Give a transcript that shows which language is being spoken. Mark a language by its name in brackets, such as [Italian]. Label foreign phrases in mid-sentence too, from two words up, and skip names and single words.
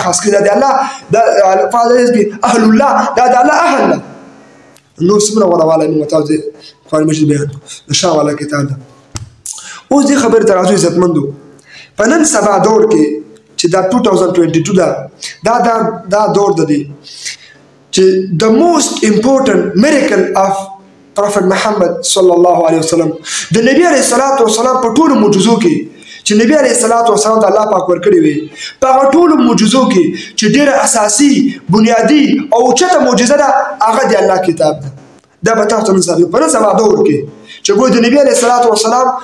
[Pashto] خاص کړي دی الله د [Arabic] اهل الله [Pashto] دا د الله اهل ده نور څومره غوړوالی موږ تاسو قرآن مجید بیان د شاه والا کتاب ده اوس دې خبرې ته راځو عزتمندو په نن سبا دور کې چې دا 2022 ده دا دور ده دی چې [English] the most important miracle of Prophet Muhammad [Arabic] صلی الله علیه وسلم [Pashto] د نبی [Arabic] علیه الصلاۃ والسلام [Pashto] په ټولو معجزو کې چې نبی [Arabic] علیه الصلاۃ والسلام [Pashto] ته الله پاک ورکړي وي په ټولو معجزو کې چې ډېره اساسي بنیادی او اوچته معجزه ده هغه د الله کتاب ده دا به تاسو نن سبا دور کې چې ګویا د نبی [Arabic] علیه الصلاۃ والسلام